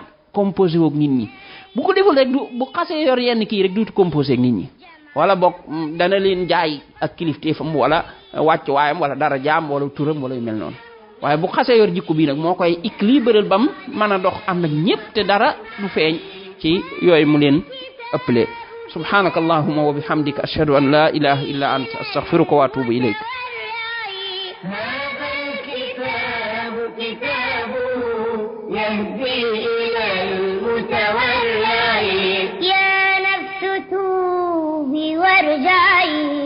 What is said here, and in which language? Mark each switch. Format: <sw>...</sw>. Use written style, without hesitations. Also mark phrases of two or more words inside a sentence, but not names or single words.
<wo>composé woog nit ñi bu ko deful rek bu xasee yor yenn kii rek duutu composé ak nit ñi wala boog dana leen jaay ak kilifteefam wala wàcc waayam wala dara jaam wala turam wala yu mel noonu waaye bu xasee yor jikko bii nag moo koy équilibré bam mën a dox am nag ñëpp te dara du feeñ ci yooyu mu leen ëppale</wo> <ar>سبحانك اللهم وبحمدك أشهد أن لا إله إلا أنت أستغفرك وأتوب إليك هذا الكتاب كتاب يهدي إلى المتولى يا نفس توبي وارجعي</ar>